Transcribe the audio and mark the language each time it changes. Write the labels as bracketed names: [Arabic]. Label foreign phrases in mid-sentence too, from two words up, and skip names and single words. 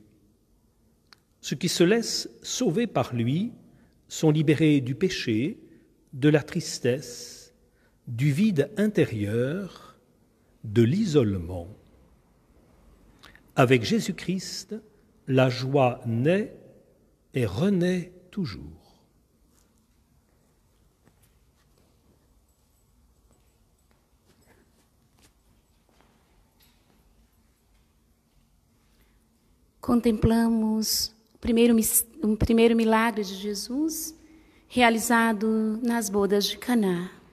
[French] Ceux qui se laissent sauver par lui sont libérés du péché, de la tristesse, du vide intérieur, de l'isolement. Avec Jésus-Christ, la joie naît et renaît toujours. [Portuguese] Contemplamos o primeiro milagre de Jesus realizado nas bodas de Caná.